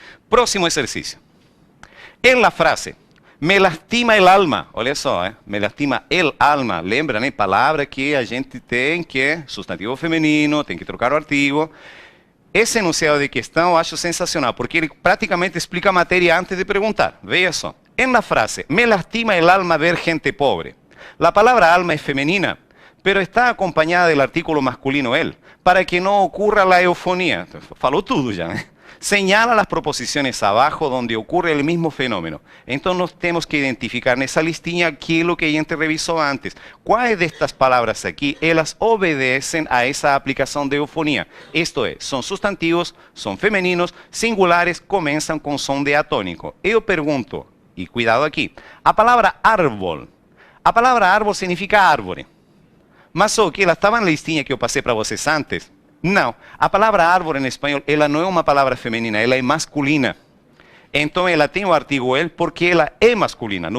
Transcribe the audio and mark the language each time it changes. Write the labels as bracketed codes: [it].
[pt] Próximo exercício. [es] En la frase, me lastima el alma. [pt] Olha só, [es] me lastima el alma. [pt] Lembra, né? Palavra que a gente tem que, substantivo feminino, tem que trocar o artigo. Esse enunciado de questão eu acho sensacional, porque ele praticamente explica a matéria antes de perguntar. Veja só. [es] En la frase, me lastima el alma ver gente pobre. La palabra alma es femenina, pero está acompañada del artículo masculino el, para que no ocurra la eufonía. [pt] Falou tudo [es] ya, ¿eh? Señala las proposiciones abajo donde ocurre el mismo fenómeno. Entonces nos tenemos que identificar en esa listinha qué es lo que [pt] a gente [es] revisó antes. ¿Cuáles de estas palabras aquí, ellas obedecen a esa aplicación de eufonía? Esto es, son sustantivos, son femeninos, singulares, comienzan con son de atónico. [pt] Eu pergunto, [es] y cuidado aquí, [pt] a palavra árbol. A palavra árbol significa árvore. Mas o que ela estava na listinha que eu passei para vocês antes? Não. A palavra árvore em espanhol, ela não é uma palavra feminina, ela é masculina. Então ela tem o artigo el porque ela é masculina.